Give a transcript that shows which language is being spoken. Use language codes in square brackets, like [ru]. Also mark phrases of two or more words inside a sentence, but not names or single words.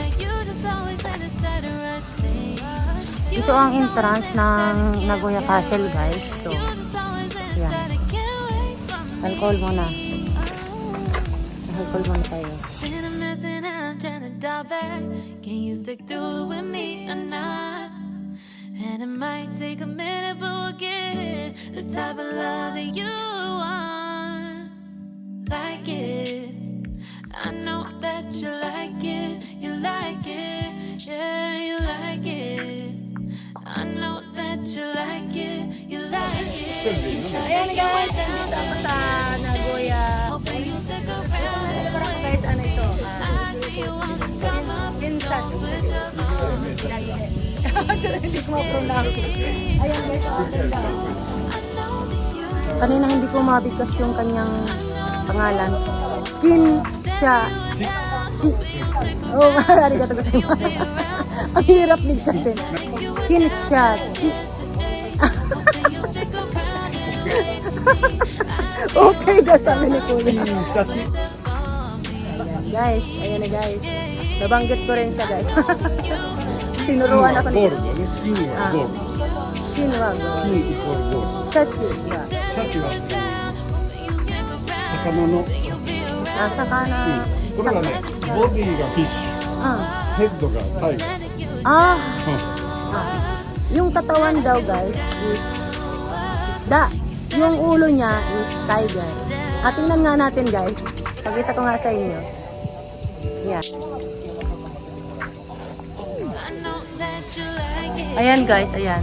[tl] Ito ang entrance ng Nagoya Castle guys. So, yan. Alcohol muna. Alcohol muna tayo. [en] Can you stick through with me or not? And it might take a minute but we'll get it. The type of love that you want. Like it. I know that you like it, yeah, you like it. I know that you like it, you like it. [tl] Ayan guys, nandito ako sa Nagoya. Guys, ano ito? Kinshachi. Hindi ko ma-pronounce. Ayan guys, kanina hindi ko mabigkas yung kanyang pangalan. Kinshachi. [ja] Oh, ありがとうございます. [tl] Ang hirap bigkasin. Kinshachi. Okay, sabi ni Kuya. Guys, ayan na guys. Nabanggit ko rin siya guys. Tinuruan ako nito. Kinwago. [ja] Shachi. シャチは魚の. Sakana. これはね、ボディがフィッシュ、ヘッドがタイガー。 [tl] Yung katawan daw guys is isda. Yung ulo niya is tiger. At tingnan nga natin guys. Pagkita ko nga sa inyo. Yan. Ayan guys, ayan.